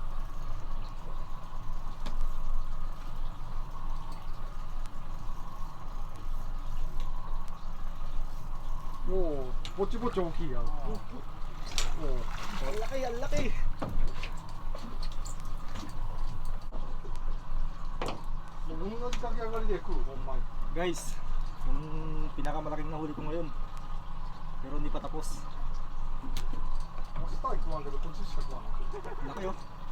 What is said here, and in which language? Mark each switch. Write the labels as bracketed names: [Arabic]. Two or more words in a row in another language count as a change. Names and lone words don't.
[Japanese] もうぼちぼち大きいやん。もう [Filipino] Ang laki. [Japanese] 同じ駆け上がりで食う、ほんまに。 [Filipino] Guys, yung pinakamalaking nahuli ko ngayon. Pero hindi pa tapos. [Japanese] 明日は食わんけど、こっちしか食わない。 [Filipino] Laki oh.